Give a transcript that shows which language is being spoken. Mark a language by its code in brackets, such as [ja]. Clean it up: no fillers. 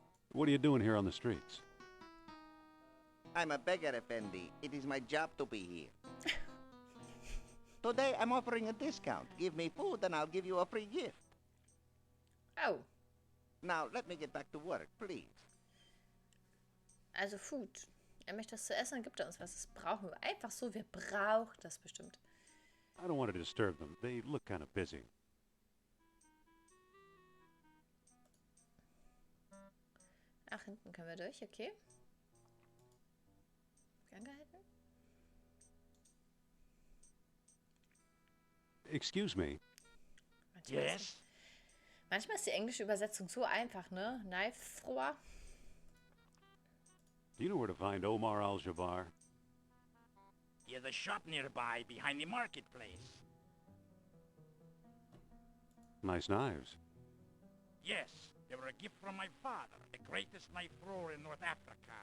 [en] What are you doing here on the streets? I'm a beggar, Effendi. It is my job to be here. Today, I'm offering a discount. Give me food and I'll give you a free gift. Oh. Now, let me get back to work, please. [de] Also Food. Er möchte das zu essen, dann gibt er uns was. Das brauchen wir. Einfach so, wir brauchen das bestimmt. [en] I don't want to disturb them. They look kind of busy. [de] Ach, hinten können wir durch, okay. angehalten? [en] Excuse me. [de] Manchmal ist die englische Übersetzung so einfach, ne? [en] Knife-Thrower. Do you know where to find Omar al-Jabbar? He has a shop nearby behind the marketplace. Nice knives. Yes, they were a gift from my father, the greatest knife thrower in North Africa.